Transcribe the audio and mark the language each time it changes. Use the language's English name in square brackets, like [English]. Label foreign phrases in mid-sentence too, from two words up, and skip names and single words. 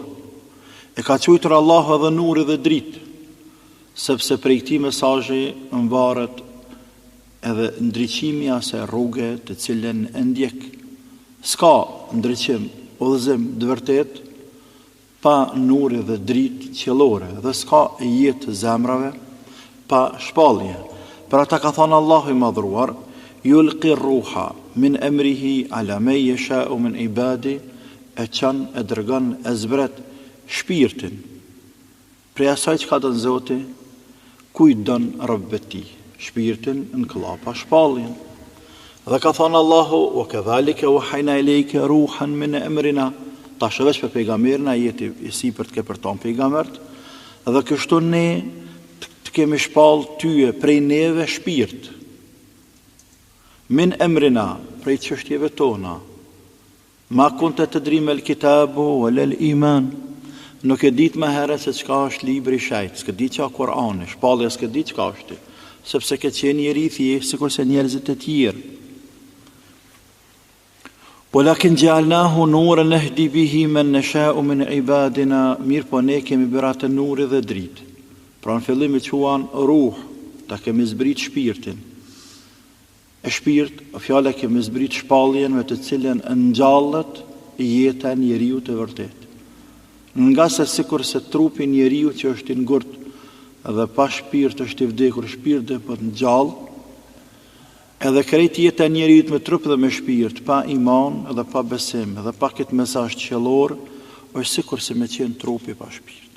[Albanian] E ka quajtur Allahu edhe nuri dhe dritë, sepse prej këtij mesazhi mvaret edhe ndriçimi asaj rruge të cilën e ndjek. S'ka ndriçim, udhëzim të vërtet pa nuri dhe dritë qiellore, dhe s'ka jetë zemrave pa shpallje. Për ata ka thënë Allahu i madhruar, [Arabic] يلقي الروح من أمره على من يشاء من عباده, [Albanian] e çan e dërgon e zbret shpirtin prej asaj që ka dhënë Zoti kujt don Rabbet tij, shpirtin në klapa shpalljen. Dhe ka thënë Allahu, [Arabic] وكذلك أوحينا إليك روحا من أمرنا, [Albanian] tash veç për pejgamberin ajeti i sipërt ke për ton pejgambert, dhe kështu ne të kemi shpall tyje prej neve shpirt, [Arabic] من أمرنا, [Albanian] prej çështjeve tona. [Arabic] ما كنت تدري ما الكتاب ولا الإيمان, [Albanian] nuk e ditë më herët se çka është libri i shejt, s'ke ditë çka Kur'ani, shpallja s'ke ditë çka është, sepse ke qenë njeri i thjeshtë sikurse njerëzit e tjerë. [Arabic] ولكن جعلناه نورا نهدي به من نشاء من عبادنا, [Albanian] mirë po ne kemi bërë atë nuri dhe dritë. Pra në fillim i quan ruh, ta kemi zbrit shpirtin. E shpirt, fjala kemi zbrit shpalljen me të cilën ngjallet jeta e njeriu të vërtet. Nga se sikur se trupi njeriu që është i ngurt dhe pa shpirt është i vdekur, shpirt dhe për ngjall, edhe krejt jeta e njeriu me trup dhe me shpirt, pa iman dhe pa besim dhe pa këtë mesazh qiellor, është sikur se me qenë trupi pa shpirt.